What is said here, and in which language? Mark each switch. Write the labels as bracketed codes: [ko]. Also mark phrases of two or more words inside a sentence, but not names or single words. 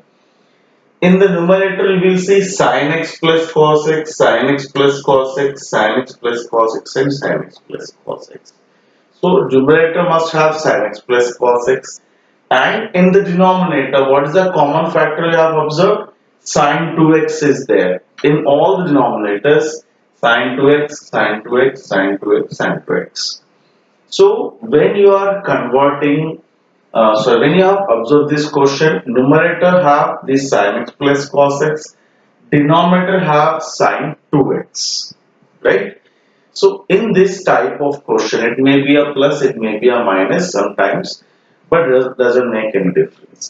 [en] In the numerator, you will see sin x plus cos x, sin x plus cos x, sin x plus cos x, and sin x plus cos x. So numerator must have sin x plus cos x, and in the denominator, what is the common factor you have observed? Sin 2x is there. In all the denominators, sin 2x, sin 2x, sin 2x, sin 2x. So when you are converting, when you have observed this question, numerator have this sin x plus cos x, denominator have sin 2x, right? So in this type of question, it may be a plus, it may be a minus sometimes, but it doesn't make any difference.